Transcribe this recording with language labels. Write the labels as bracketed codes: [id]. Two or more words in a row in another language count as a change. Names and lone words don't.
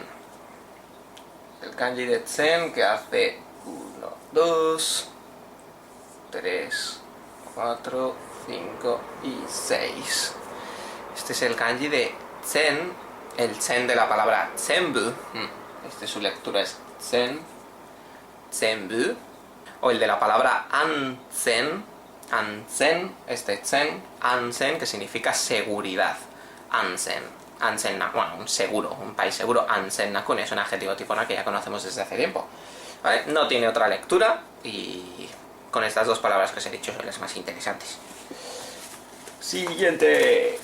[es] El kanji de zen que hace 1, 2, 3, 4, 5 y 6. Este es el kanji de zen, el zen de la palabra zenbu. Su lectura es zen, zenbu. O el de la palabra anzen, [ja] anzen, zen, anzen, [es] que significa seguridad. [ja] Anzen, anzen, [es] bueno, un seguro, un país seguro. [ja] Anzen nakun [es] es un adjetivo tifona que ya conocemos desde hace tiempo. ¿Vale? No tiene otra lectura y con estas dos palabras que os he dicho son las más interesantes. Siguiente.